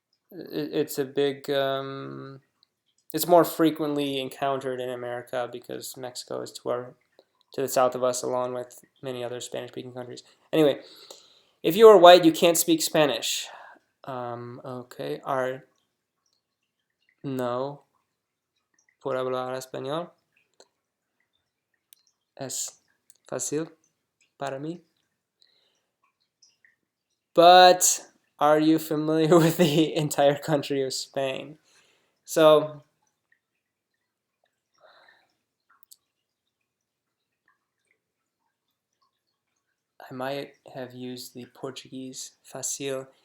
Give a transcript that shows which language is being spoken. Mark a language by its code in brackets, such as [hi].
[en] it's a big. It's more frequently encountered in America because Mexico is to the south of us, along with many other Spanish-speaking countries. Anyway, if you are white, you can't speak Spanish. Okay. [es] No por hablar español es fácil para mí. [en] But are you familiar with the entire country of Spain? So I might have used the Portuguese fácil.